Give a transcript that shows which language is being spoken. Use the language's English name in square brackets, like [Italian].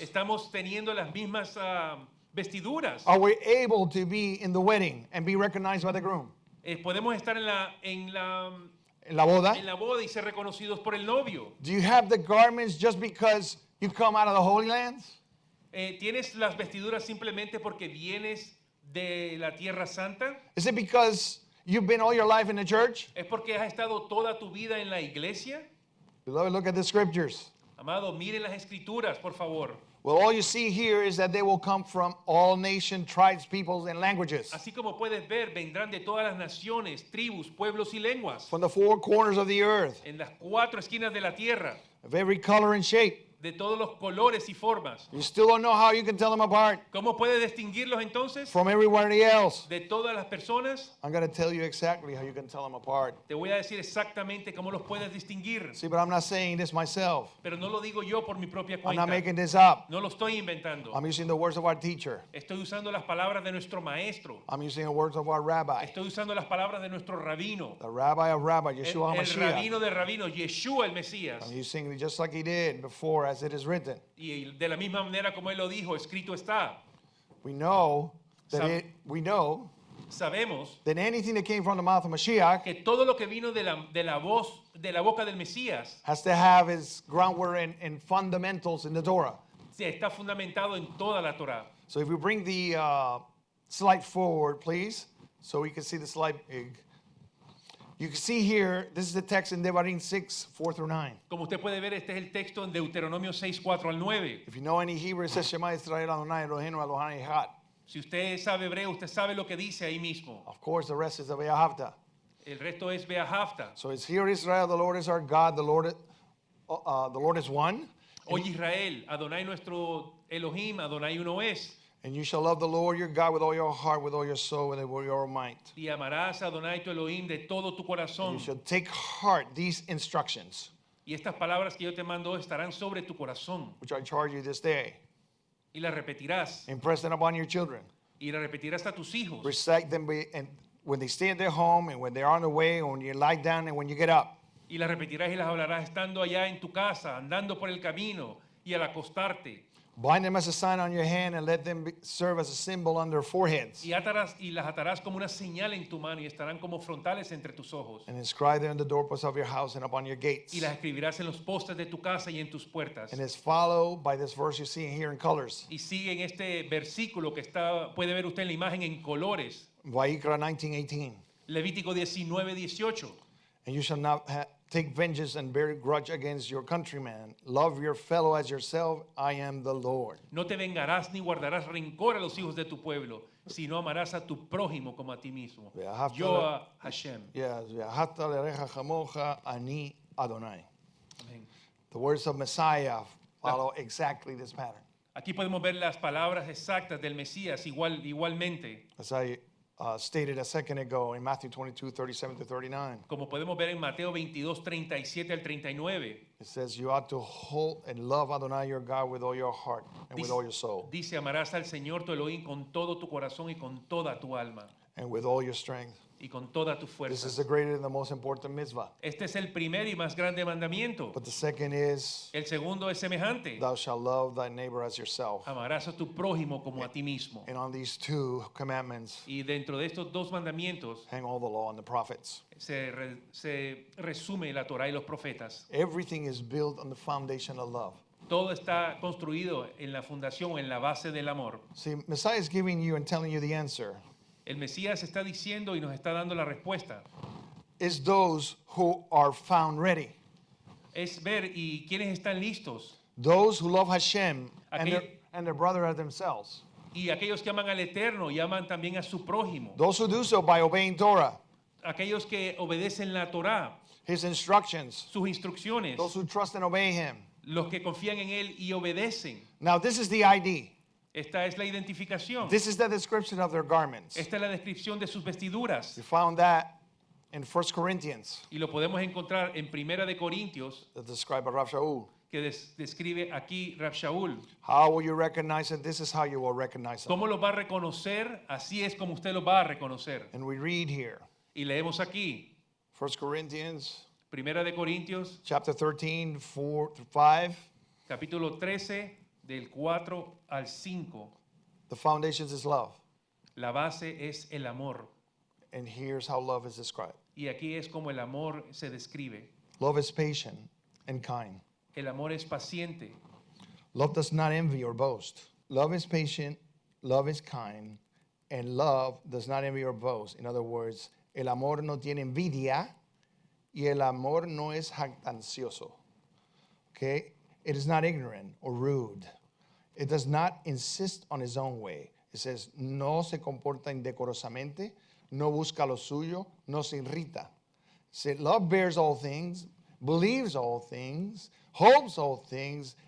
[Spanish] ¿Estamos teniendo las mismas vestiduras? [English] Are we able to be in the wedding and be recognized by the groom? [Spanish] ¿Podemos estar en La boda? la boda y ser reconocidos por el novio? [English] Do you have the garments just because you come out of the Holy Lands? [Spanish] ¿Tienes las vestiduras simplemente porque vienes de la Tierra Santa? [English] Is it because you've been all your life in the church? [Spanish] ¿Es porque has estado toda tu vida en la iglesia? [English] Beloved, look at the scriptures. [Spanish] Amado, miren las escrituras, por favor. [English] Well, all you see here is that they will come from all nations, tribes, peoples, and languages. [Spanish] Así como puedes ver, vendrán de todas las naciones, tribus, pueblos y lenguas, [English] From the four corners of the earth, [Spanish] en las 4 esquinas de la tierra, [English] of every color and shape. [Spanish] de todos los colores y formas. [English] You still don't know how you can tell them apart [Spanish] ¿Cómo puede distinguirlos entonces [English] from everybody else. [Spanish] de todas las personas? [English] I'm going to tell you exactly how you can tell them apart. [Spanish] Te voy a decir exactamente cómo los puedes distinguir. [English] See, but I'm not saying this myself. [Spanish] Pero no lo digo yo por mi propia [English] I'm [Spanish] cuenta. [English] not making this up. [Spanish] No lo estoy inventando. [English] I'm using the words of our teacher. [Spanish] Estoy usando las palabras de nuestro maestro. [English] I'm using the words of our rabbi. [Spanish] Estoy usando las palabras de nuestro rabino. [English] The rabbi of rabbi, Yeshua [Spanish] El [Hebrew] HaMashiach. [Spanish] rabino de rabino, Yeshua el Mesías. [English] I'm using it just like he did before, as it is written. [Spanish] Y de la misma manera como él lo dijo, escrito está. [English] We know that [Spanish] Sab- Sabemos [English] that anything that came from the mouth of Mashiach [Spanish] que todo lo que vino de la boca del Mesías [English] has to have its groundwork and fundamentals in the Torah. [Spanish] está fundamentado en toda la Torá. [English] So if we bring the slide forward, please, so we can see the slide big. You can see here, this is the text in Devarim 6, 4 through 9. [Spanish] Como usted puede ver, este es el texto en Deuteronomio 6, 4 al 9. [English] If you know any Hebrew, it says [Hebrew] Shema Yisrael Adonai Eloheinu Elohai Echad. [Spanish] Si usted sabe hebreo, usted sabe lo que dice ahí mismo. [English] Of course, the rest is the Ve'ahavta. [Spanish] El resto es Beahafta. [English] So it's here Israel, the Lord is our God, the Lord is one. [Spanish] Oye Israel, Adonai nuestro Elohim, Adonai uno es. [English] And you shall love the Lord your God with all your heart, with all your soul, with all your might. [Spanish] Y amarás a Adonai tu Elohim de todo tu [English] And [Spanish] corazón. [English] you shall take heart these instructions, [Spanish] Y estas palabras que yo te mando estarán sobre tu corazón. [English] which I charge you this day. [Spanish] Y las repetirás. [English] Impress them upon your children. [Spanish] Y las repetirás a tus hijos. [English] Recite them and when they stay at their home, and when they're on the way, and when you lie down, and when you get up. [Spanish] Y las repetirás y las hablarás estando allá en tu casa, andando por el camino y al acostarte. [English] Bind them as a sign on your hand, and let them serve as a symbol on their foreheads. [Spanish] Y las atarás como una señal en tu mano y estarán como frontales entre tus ojos. [English] And inscribe them on the doorposts of your house and upon your gates. [Spanish] Y las escribirás en los postes de tu casa y en tus puertas. [English] And it's followed by this verse you see here in colors. [Spanish] Y sigue en este versículo que está, puede ver usted en la imagen en colores. [English] Vayikra 19:18. [Spanish] Levítico 19:18. [English] And you shall not take vengeance and bear grudge against your countrymen. Love your fellow as yourself. I am the Lord. [Spanish] No te vengarás ni guardarás rencor a los hijos de tu pueblo, sino amarás a tu prójimo como a ti mismo. Yo a Hashem. [English] Yes. [Hebrew] Ve'ahavta l'recha chamocha ani Adonai. [Spanish] Amén. [English] The words of Messiah follow exactly this pattern. [Spanish] Aquí podemos ver las palabras exactas del Mesías igualmente. [English] As I stated a second ago in Matthew 22:37 to 39. [Spanish] Como podemos ver en Mateo 22:37 al 39. [English] It says you ought to hold and love Adonai your God with all your heart and with all your soul [Spanish] Dice, amarás al Señor tu Elohim con todo tu corazón y con toda tu alma [English] and with all your strength. [Spanish] y con toda tu [English] This [Spanish] fuerza. [English] is the greater and the most important mitzvah. [Spanish] Este es el primer y más grande mandamiento. [English] But the second is [Spanish] El segundo es semejante. [English] thou shalt love thy neighbor as yourself. [Spanish] Amarás a tu prójimo como a ti mismo. [English] And on these two commandments [Spanish] Y dentro de estos dos mandamientos [English] hang all the law and the prophets. [Spanish] se resume la Torá y los profetas. [English] Everything is built on the foundation of love. [Spanish] Todo está construido en la fundación, en la base del amor. [English] See, Messiah is giving you and telling you the answer. [Spanish] El Mesías está diciendo y nos está dando la respuesta. [English] It's those who are found ready. [Spanish] Es ver y quiénes están listos. [English] Those who love Hashem [Spanish] Aquellos- [English] and their brother as themselves. [Spanish] Y aquellos que aman al Eterno y aman también a su prójimo. [English] Those who do so by obeying Torah, [Spanish] Aquellos que obedecen la Torá, [English] His instructions. [Spanish] sus instrucciones. [English] Those who trust and obey Him. [Spanish] Los que confían en Él y obedecen. [English] Now, this is the ID. [Spanish] Esta es la identificación. [English] This is the description of their garments. [Spanish] Esta es la descripción de sus vestiduras. [English] We found that in 1 Corinthians, [Spanish] Y lo podemos encontrar en Primera de Corintios, [English] that described by Rav Shaul. [Spanish] que describe aquí Rab Shaul. [English] How will you recognize it? This is how you will recognize it. [Spanish] ¿Cómo lo va a reconocer? Así es como usted lo va a reconocer. [English] And we read here, [Spanish] Y leemos aquí, [English] 1 Corinthians [Spanish] Primera de Corintios, [English] chapter 13, 4 through 5. [Spanish] capítulo 13, del 4 al 5. [English] The foundations is love. [Spanish] La base es el amor. [English] And here's how love is described. [Spanish] Y aquí es como el amor se describe. [English] Love is patient and kind. [Spanish] El amor es paciente. [English] Love does not envy or boast. Love is patient, love is kind, and love does not envy or boast. In other words, [Spanish] el amor no tiene envidia y el amor no es jactancioso. [English] Okay? It is not ignorant or rude. It does not insist on its own way. It says, [Spanish] no se comporta indecorosamente, no busca lo suyo, no se irrita. [English] It says, love bears all things, believes all things, hopes all things,